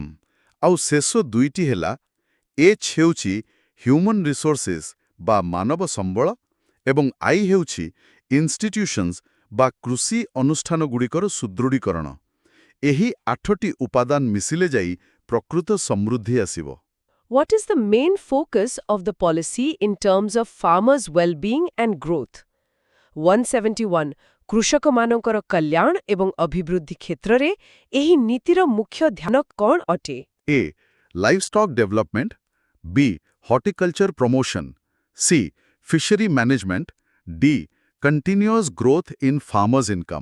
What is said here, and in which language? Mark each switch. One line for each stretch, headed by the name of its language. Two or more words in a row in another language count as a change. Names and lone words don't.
Odia: ଆଉ ଶେଷ ଦୁଇଟି ହେଲା ଏଚ୍ ହେଉଛି
English: human resources
Odia: ବା ମାନବ ସମ୍ବଳ ଏବଂ ଆଇ ହେଉଛି ଇନଷ୍ଟିଟ୍ୟୁସନ୍ସ ବା କୃଷି ଅନୁଷ୍ଠାନଗୁଡ଼ିକର ସୁଦୃଢ଼ୀକରଣ। ଏହି 8ଟି ଉପାଦାନ ମିଶିଲେ ଯାଇ ପ୍ରକୃତ ସମୃଦ୍ଧି ଆସିବ।
English: What is the main focus of the policy in terms of farmers' well-being and growth?
Odia: 171 କୃଷକମାନଙ୍କର କଲ୍ୟାଣ ଏବଂ ଅଭିବୃଦ୍ଧି କ୍ଷେତ୍ରରେ ଏହି ନୀତିର ମୁଖ୍ୟ ଧ୍ୟାନ କ'ଣ ଅଟେ?
English: A livestock development, B horticulture promotion, C fishery management, D continuous growth in farmers income.